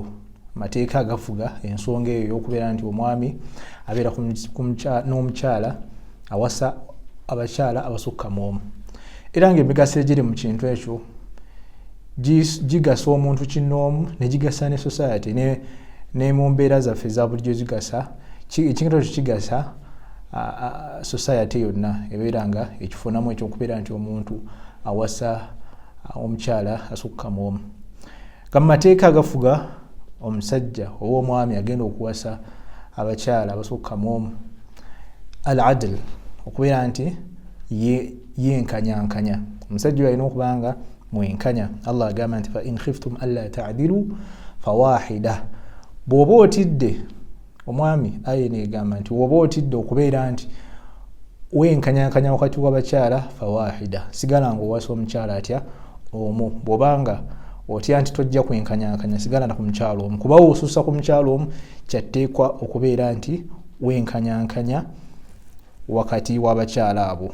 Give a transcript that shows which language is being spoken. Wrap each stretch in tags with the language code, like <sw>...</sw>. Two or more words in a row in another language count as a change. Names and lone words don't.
<lg>Amateeka agafuga ensonga eyo y'okubeera nti omwami abeera n'omukyala awasa abakyala abasukka mu omu, era ng'emigaso egiri mu kintu ekyo gigasa omuntu kinnoomu ne gigasa ne society ne mu mbeera zaffe za bulijjo zigasa ekintu ekyo kigasa society yonna ebeera nga ekifunamu ekyokubeera nti omuntu awasa omukyala asukka mu omu. Ga mu mateeka agafuga omusajja oba omwami agenda okuwasa abakyala abasukka mu omu, al adl, okubeera nti yenkanyankanya. Omusajja oyo alina okuba nga mwenkanya. Allah agamba nti</lg> <ar>فإن خفتم ألا تعدلوا فواحدة.</ar> <lg>Bw'oba otidde, omwami aya negamba nti bw'oba otidde okubeera nti wenkanyankanya wakati w'abakyala fawahida, sigala nga owasa omukyala atya omu. Bw'obanga otya nti tojja kwenkanyankanya, sigala na ku mukyala omu, kuba osussa ku mukyala omu kyatteekwa okubeera nti wenkanyankanya wakati w'abakyala abo.</lg>